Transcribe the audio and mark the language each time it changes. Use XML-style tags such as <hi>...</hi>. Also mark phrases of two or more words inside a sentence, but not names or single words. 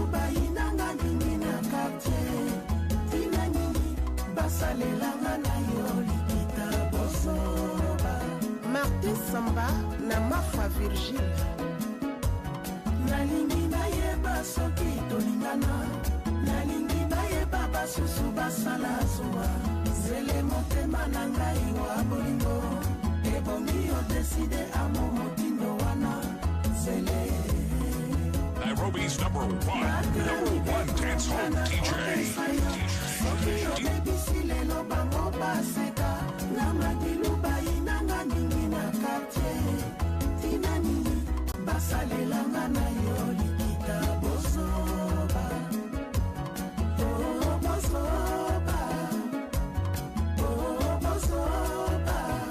<ln>bayinanga mingi na kartier tina nini basalelanga na yo likita bosoba martin samba na mafa virgile nalingi nayeba soki tolingana nalingi bayeba basusu basala zuwa zele motema na ngai wa bolingo ebongi odeside amo motindo wana zele</ln> <en>Nairobi's number one dance hall DJ.</en> <ln>soki obebisi lelo bango baseka na madilu bayinanga mingi na kartier tina nini basalelanga na yo likita bosoba bosoba bosoba</ln>